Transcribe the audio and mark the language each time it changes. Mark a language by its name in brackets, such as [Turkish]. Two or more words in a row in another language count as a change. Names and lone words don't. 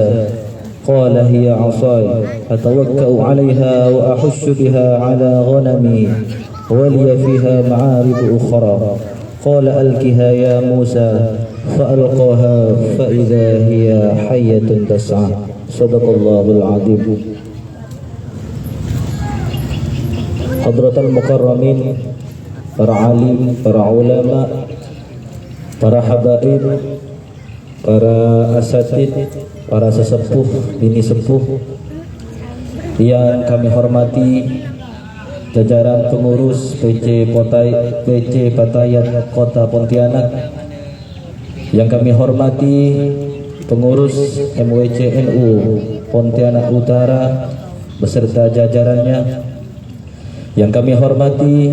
[Arabic] قال هي عصاي أتوكأ عليها وأحش بها على غنمي ولي فيها معارب أخرى. قال ألقها يا موسى فألقاها فإذا هي حية تسعى. صدق الله العظيم. حضرة المكرمين, [Indonesian] para alim, para ulama, para habaib, para asatid, para sesepuh, bini sepuh yang kami hormati, jajaran pengurus PC Patayat Kota Pontianak, yang kami hormati pengurus MWCNU Pontianak Utara beserta jajarannya, yang kami hormati